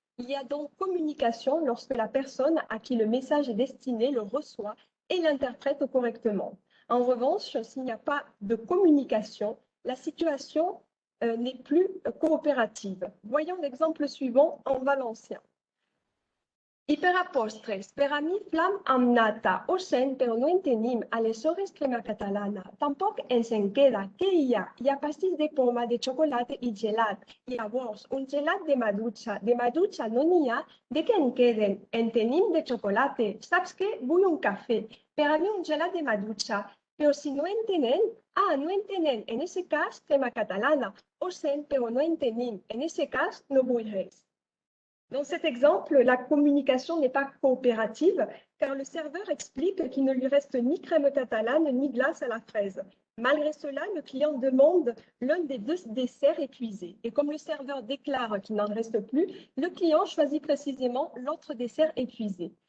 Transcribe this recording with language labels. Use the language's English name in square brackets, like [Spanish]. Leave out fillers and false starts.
[French] Il y a donc communication lorsque la personne à qui le message est destiné le reçoit et l'interprète correctement. En revanche, s'il n'y a pas de communication, la situation n'est plus coopérative. Voyons l'exemple suivant en valencien. [Catalan] I per a postres, per a mi flam amb nata, ho sent però no en tenim, aleshores crema catalana. Tampoc ens en queda. Què hi ha? Hi ha pastís de poma, de xocolata i gelat. Llavors, un gelat de maduixa no n'hi ha. De què en queden? En tenim de xocolata. Saps què? Vull un cafè. Per a mi un gelat de maduixa. Però si no en tenen, no en tenen. En aquest cas, crema catalana. Ho sent però no en tenim. En aquest cas, no vull res. [French] Dans cet exemple, la communication n'est pas coopérative car le serveur explique qu'il ne lui reste ni crème catalane ni glace à la fraise. Malgré cela, le client demande l'un des deux desserts épuisés. Et comme le serveur déclare qu'il n'en reste plus, le client choisit précisément l'autre dessert épuisé.